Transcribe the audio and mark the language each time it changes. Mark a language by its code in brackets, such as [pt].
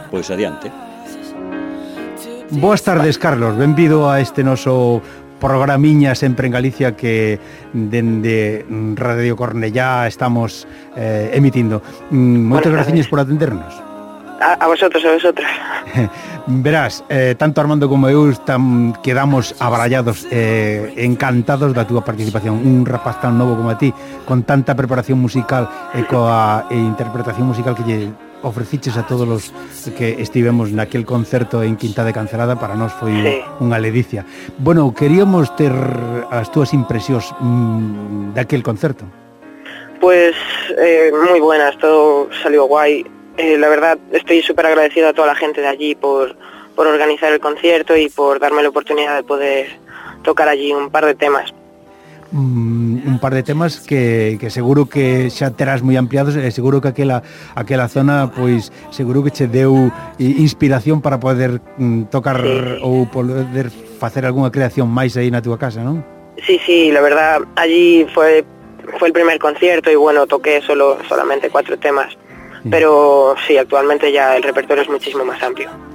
[gl] Pois adiante. Boas tardes, Carlos. Benvido a este noso programiña Sempre en Galicia, que dende Radio Cornellá estamos emitindo. Moitas graciñas por atendernos. A vosotros. Verás, tanto Armando como eu quedamos abarallados, encantados da túa participación. Un rapaz tan novo como a ti, con tanta preparación musical e coa interpretación musical que lle ofreciches a todos os que estivemos naquel concerto en Quinta de Cancelada, para nós foi unha ledicia. Bueno, queríamos ter as túas impresións daquel concerto. [es] Pues, moi buenas, todo salió guai. La verdad, estoy súper agradecido a toda la gente de allí por organizar el concierto y por darme la oportunidad de poder tocar allí un par de temas. [gl] Un par de temas que seguro que xa terás moi ampliados, seguro que aquela zona, pois, seguro que che deu inspiración para poder tocar, sí, ou poder facer alguna creación máis aí na túa casa, non? [es] Sí, sí, la verdad, allí foi el primer concierto y bueno, toqué solamente 4 temas. Pero sí, actualmente ya el repertorio es muchísimo más amplio.